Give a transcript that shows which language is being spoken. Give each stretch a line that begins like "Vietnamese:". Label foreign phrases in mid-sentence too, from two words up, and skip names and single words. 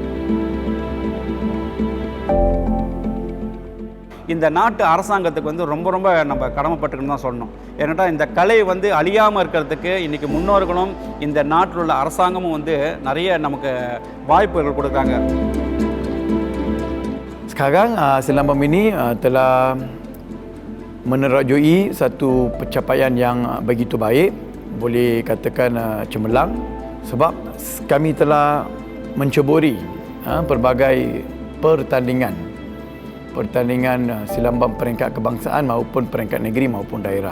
Tamil: இந்த நாட்டு அரசாங்கத்துக்கு வந்து ரொம்ப நம்ம கடமைப்பட்டுக்கணும்னு தான் சொல்லணும். ஏன்னா இந்த கலை வந்து அழியாமல் இருக்கிறதுக்கு இன்றைக்கி முன்னோர்களும் இந்த நாட்டில் உள்ள அரசாங்கமும் வந்து நிறைய நமக்கு வாய்ப்புகள் கொடுக்குறாங்க.
Malay: Sekarang Selambam ini telah menerajui satu pencapaian yang begitu baik, boleh katakan cemerlang, sebab kami telah menceburi pelbagai pertandingan silambam peringkat kebangsaan maupun peringkat negeri maupun daerah.